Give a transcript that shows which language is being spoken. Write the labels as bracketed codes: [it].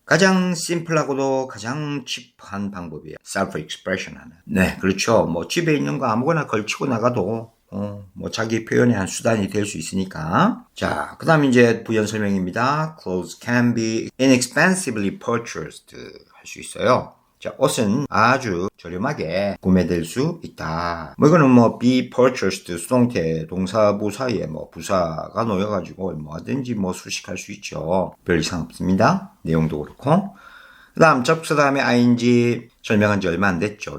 [ko] 가장 심플하고도 가장 칩한 방법이에요. self-expression 하는. 네, 그렇죠. 뭐 집에 있는 거 아무거나 걸치고 나가도 뭐 자기 표현의 한 수단이 될 수 있으니까. 자, 그 다음 이제 부연 설명입니다. [en] Clothes can be inexpensively purchased. [ko] 할 수 있어요. 자, 옷은 아주 저렴하게 구매될 수 있다. 뭐 이거는 뭐 be purchased 수동태 동사부 사이에 뭐 부사가 놓여가지고 뭐든지 뭐 수식할 수 있죠. 별 이상 없습니다. 내용도 그렇고. 그 다음 접수 다음에 ing 설명한 지 얼마 안 됐죠.